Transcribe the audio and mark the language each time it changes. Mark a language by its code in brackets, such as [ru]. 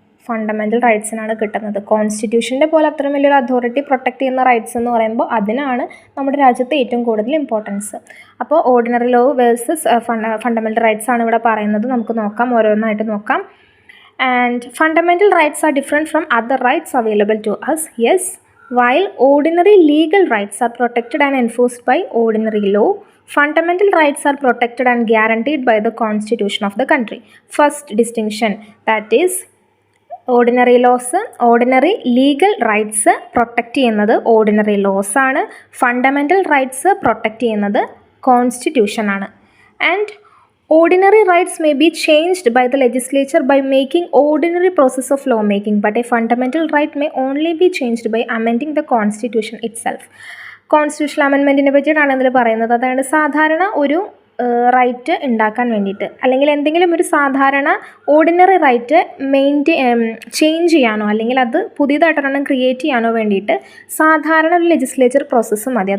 [ml] Fundamental റൈറ്റ്സിനാണ് കിട്ടുന്നത്. കോൺസ്റ്റിറ്റ്യൂഷൻ്റെ പോലെ അത്രയും വലിയൊരു അതോറിറ്റി പ്രൊട്ടക്റ്റ് ചെയ്യുന്ന റൈറ്റ്സ് എന്ന് പറയുമ്പോൾ അതിനാണ് നമ്മുടെ രാജ്യത്ത് ഏറ്റവും കൂടുതൽ ഇമ്പോർട്ടൻസ്. അപ്പോൾ ordinary law versus fundamental rights ആണ് ഇവിടെ പറയുന്നത്. നമുക്ക് നോക്കാം, ഓരോന്നായിട്ട് നോക്കാം. [en] And fundamental rights are different from other rights available to us. Yes, while ordinary legal rights are protected and enforced by ordinary law, fundamental rights are protected and guaranteed by the constitution of the country. First distinction, that is ordinary legal rights protect ചെയ്യുന്നത് ordinary laws ആണ്. fundamental rights protect ചെയ്യുന്നത് constitution ആണ്. and ordinary rights may be changed by the legislature by making ordinary process of law making, but a fundamental right may only be changed by amending the constitution itself. [ml] Constitutional അമെൻമെൻറ്റിനെ പറ്റിയിട്ടാണ് ഇതിൽ പറയുന്നത്. അതായത് സാധാരണ ഒരു right ഉണ്ടാക്കാൻ വേണ്ടിയിട്ട് അല്ലെങ്കിൽ എന്തെങ്കിലും ഒരു സാധാരണ ഓർഡിനറി റൈറ്റ് ചേഞ്ച് ചെയ്യാനോ അല്ലെങ്കിൽ അത് പുതിയതായിട്ടൊരെണ്ണം ക്രിയേറ്റ് ചെയ്യാനോ വേണ്ടിയിട്ട് സാധാരണ ഒരു ലെജിസ്ലേച്ചർ പ്രോസസ്സ് മതി.